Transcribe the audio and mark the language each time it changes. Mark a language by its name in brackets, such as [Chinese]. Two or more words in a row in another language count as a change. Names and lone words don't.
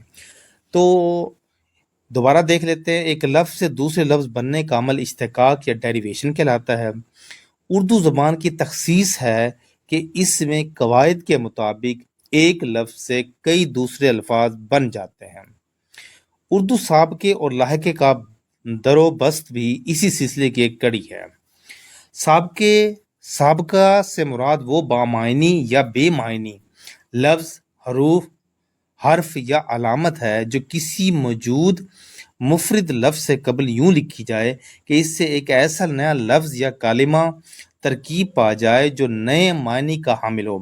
[Urdu] تو دوبارہ دیکھ لیتے ہیں، ایک لفظ سے دوسرے لفظ بننے کا عمل اشتقاق یا ڈیریویشن کہلاتا ہے۔ اردو زبان کی تخصیص ہے کہ اس میں قواعد کے مطابق ایک لفظ سے کئی دوسرے الفاظ بن جاتے ہیں۔ اردو سابقے اور لاحقے کا در و بست بھی اسی سلسلے کی ایک کڑی ہے۔ سابقہ سے مراد وہ بامعنی یا بے معنی لفظ، حرف یا علامت ہے جو کسی موجود مفرد لفظ سے قبل یوں لکھی جائے کہ اس سے ایک ایسا نیا لفظ یا کلمہ ترکیب پا جائے جو نئے معنی کا حامل ہو۔